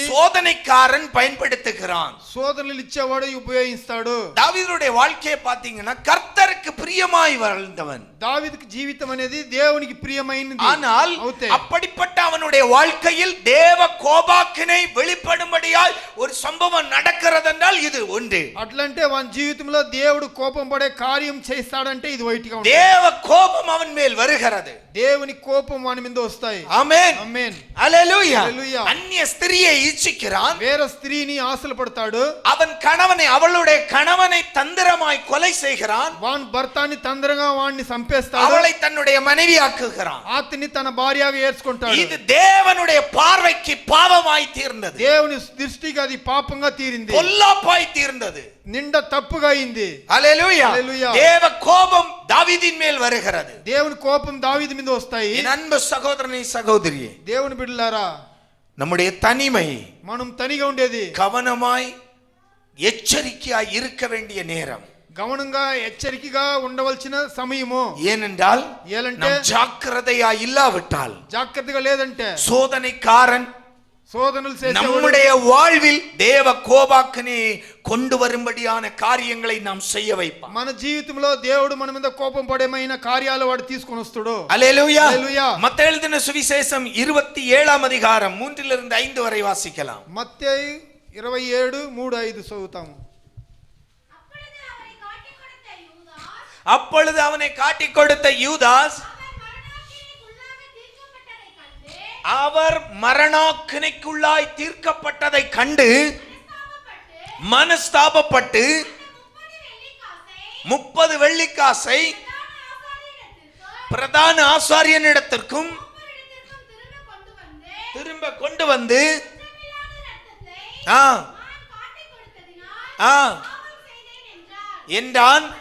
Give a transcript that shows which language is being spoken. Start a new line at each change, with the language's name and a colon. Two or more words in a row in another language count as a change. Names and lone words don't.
Tamil: சோதனைக்காரன் பயன்படுத்துகிறான்.
Telugu: சோதனைలు ఇచ్చేవాడు ఉపయోగిస్తాడు.
Tamil: தாவீதுடைய வாழ்க்கையை பாத்தீங்கன்னா கர்த்தருக்கு பிரியமாய் வாழ்ந்தவன்.
Telugu: దావీదుకి జీవితం అనేది దేవునికి ప్రియమైనది.
Tamil: ஆனால் அப்படிப்பட்ட அவனுடைய வாழ்க்கையில் தேவ கோபாக்கினை வெளிப்படும்படியாய் ஒரு சம்பவம் நடக்கிறது என்றால் இது ஒன்று.
Telugu: అట్లంటే వాని జీవితంలో దేవుడు కోపం పడే కార్యం చేస్తాడంటే ఇది వైట్గా ఉంటుంది.
Tamil: தேவ கோபம் அவன் மேல் வருகிறது.
Telugu: దేవుని కోపం వాని మీద వస్తాయి.
Tamil: ஆமென்.
Telugu: ఆమేన్.
Tamil: ஹல்லேலூயா.
Telugu: హల్లెలూయా.
Tamil: அந்நிய ஸ்திரியை இச்சிக்கிறான்.
Telugu: వేరే స్త్రీని ఆశలు పడతాడు.
Tamil: அவன் கணவனை அவளுடைய கணவனை தந்திரமாய் கொலை செய்கிறான்.
Telugu: వాని భర్తని తంద్రంగా వాడిని చంపేస్తాడు.
Tamil: அவளை தன்னுடைய மனைவியாக்குகிறான்.
Telugu: ఆతని తన భార్యగా ఏర్చుకుంటాడు.
Tamil: இது தேவனுடைய பார்வைக்கு பாவமாய் தீர்ந்தது.
Telugu: దేవుని దృష్టికి అది పాపంగా తీరింది.
Tamil: பொல்லாப்பாய் தீர்ந்தது.
Telugu: నిండా తప్పుగా అయింది.
Tamil: ஹல்லேலூயா.
Telugu: హల్లెలూయా.
Tamil: தேவ கோபம் தாவீதின் மேல் வருகிறது.
Telugu: దేవుని కోపం దావీదు మీద వస్తాయి.
Tamil: என் அன்பு சகோதரனே சகோதரியே,
Telugu: దేవుని బిడ్డలారా,
Tamil: நம்முடைய தனிமை
Telugu: మనం తనిగా ఉండేది
Tamil: கவனமாய் எச்சரிக்கையாய் இருக்க வேண்டிய நேரம்.
Telugu: గమనంగా హెచ్చరికగా ఉండవలసిన సమయము.
Tamil: ஏனென்றால்
Telugu: ఏలంటే
Tamil: நாம் ஜாக்கிரதையா இல்லாவிட்டால்
Telugu: జాగ్రత్తగా లేదంటే
Tamil: சோதனைக்காரன்
Telugu: శోధనలు చేసేవాడు
Tamil: நம்முடைய வாழ்வில் தேவ கோபாக்கினை கொண்டு வரும்படியான காரியங்களை நாம் செய்ய வைப்பான்.
Telugu: మన జీవితంలో దేవుడు మన మీద కోపం పడేమైన కార్యాలు వాడు తీసుకొని వస్తాడు.
Tamil: அல்லேலூயா.
Telugu: హల్లెలూయా.
Tamil: மத்தேயு எழுதின சுவிசேஷம் 27ஆம் அதிகாரம் 3 5 வரை வாசிக்கலாம்.
Telugu: మత్తయి 27:3-5 చదువుతాము.
Tamil: அப்பொழுது அவனை காட்டிக் கொடுத்த யூதாஸ் அவர் மரணாக்கினைக்குள்ளாய் தீர்க்கப்பட்டதை கண்டு மனஸ்தாபப்பட்டு 30 வெள்ளிக்காசை பிரதான ஆசாரியனிடத்திற்கும் திரும்ப கொண்டு வந்து என்றான்.